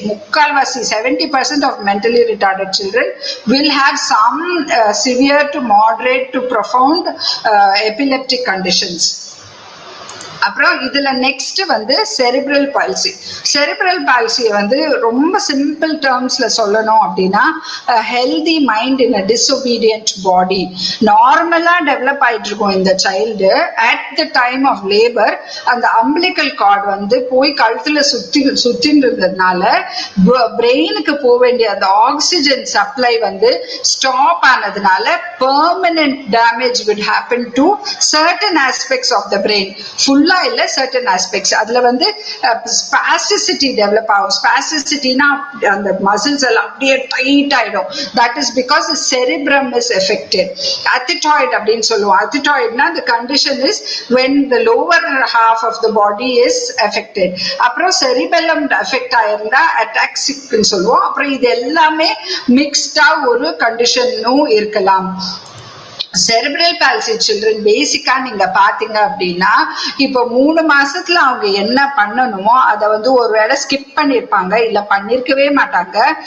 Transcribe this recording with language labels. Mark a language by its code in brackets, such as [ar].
[ta] முக்கால்வாசி [en] 70% of mentally retarded children will have some severe to moderate to profound epileptic conditions. அப்புறம் இதுல next வந்து cerebral palsy. Cerebral பால்சியை வந்து ரொம்ப சிம்பிள் டேர்ம்ஸ்ல சொல்லணும் அப்படின்னா, healthy mind in a disobedient body. [ta] நார்மலா டெவலப் ஆயிட்டு இருக்கும் இந்த child. [en] At the time of labour அந்த umbilical cord வந்து போய் கழுத்துல சுத்தின்றதுனால பிரெயினுக்கு போக வேண்டிய அந்த ஆக்சிஜன் சப்ளை வந்து ஸ்டாப் ஆனதுனால permanent damage would happen to certain aspects of the brain. [ta] ஃபுல்லா இல்ல, certain aspects. அதுல வந்து spasticity டெவலப் ஆகும். ஸ்பாஸ்டிசிட்டினா அந்த மசில்ஸ் எல்லாம் அப்படியே டைட் ஆயிடும். [en] That is because the cerebrum is affected. [ta] Athetoid அப்படின்னு சொல்லுவோம். [en] Athetoidனா the condition is when the lower half of the body is affected. [ta] அப்புறம் cerebellum affect ஆயிருந்தா ataxic சொல்லுவோம். அப்புறம் இது எல்லாமே மிக்ஸ்டா ஒரு கண்டிஷனும் இருக்கலாம். செரிப்ரல் பால்சி சில்ட்ரன் பேசிக்கா நீங்க பாத்தீங்க அப்படின்னா, இப்போ 3 மாசத்துல அவங்க என்ன பண்ணணுமோ அதை வந்து ஒருவேளை ஸ்கிப் பண்ணிருப்பாங்க, இல்ல பண்ணிருக்கவே மாட்டாங்க.